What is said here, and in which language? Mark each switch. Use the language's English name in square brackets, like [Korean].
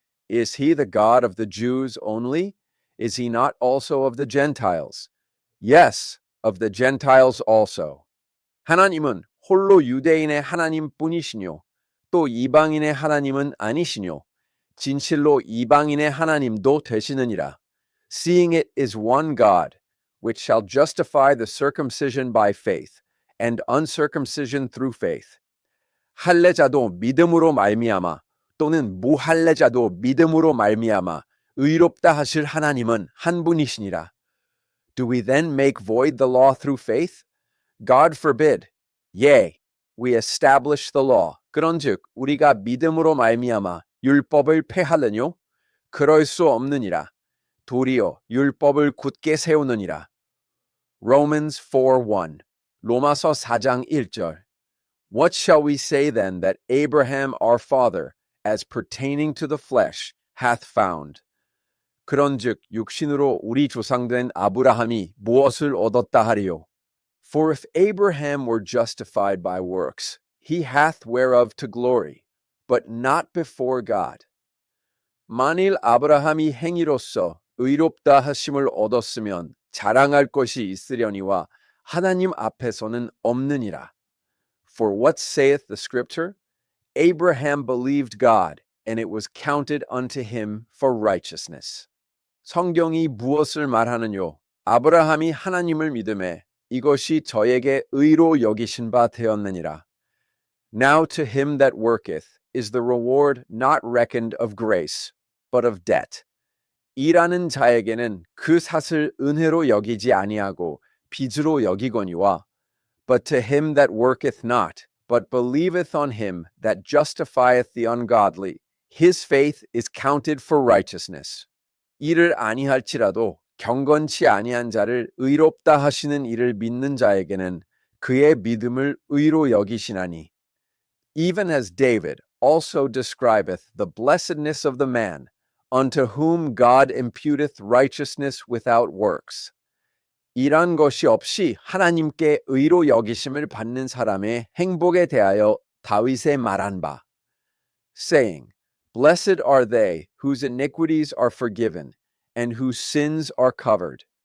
[English] Is he the God of the Jews only? Is he not also of the Gentiles? Yes, of the Gentiles also. [Korean] 하나님은 홀로 유대인의 하나님뿐이시뇨. 또 이방인의 하나님은 아니시뇨. 진실로 이방인의 하나님도 되시느니라. [English] Seeing it is one God, which shall justify the circumcision by faith, and uncircumcision through faith. [Korean] 할례자도 믿음으로 말미암아 또는 무할례자도 믿음으로 말미암아 의롭다 하실 하나님은 한 분이시니라. [English] Do we then make void the law through faith? God forbid. Yea, we establish the law. [Korean] 그런즉 우리가 믿음으로 말미암아 율법을 폐하려뇨? 그럴 수 없느니라. 도리어 율법을 굳게 세우느니라. [English] Romans 4:1 [Korean] 로마서 4장 1절 [English] What shall we say then that Abraham our father, as pertaining to the flesh, hath found? [Korean] 그런즉 육신으로 우리 조상된 아브라함이 무엇을 얻었다 하리요? [English] For if Abraham were justified by works, he hath whereof to glory, but not before God. [Korean] 만일 아브라함이 행위로서 의롭다 하심을 얻었으면 자랑할 것이 있으려니와 하나님 앞에서는 없느니라. [English] For what saith the scripture? Abraham believed God, and it was counted unto him for righteousness. [Korean] 성경이 무엇을 말하느뇨? 아브라함이 하나님을 믿음에 이것이 저에게 의로 여기신 바 되었느니라. [English] Now to him that worketh is the reward not reckoned of grace, but of debt. [Korean] 일하는 자에게는 그 삿을 은혜로 여기지 아니하고 빚으로 여기거니와 [English] But to him that worketh not, but believeth on him that justifieth the ungodly, his faith is counted for righteousness. [Korean] 일을 아니할지라도 경건치 아니한 자를 의롭다 하시는 이를 믿는 자에게는 그의 믿음을 의로 여기시나니. [English] Even as David also describeth the blessedness of the man, unto whom God imputeth righteousness without works. [Korean] 이런 것이 없이 하나님께 의로 여기심을 받는 사람의 행복에 대하여 다윗의 말한 바, [English] saying, Blessed are they whose iniquities are forgiven, and whose sins are covered.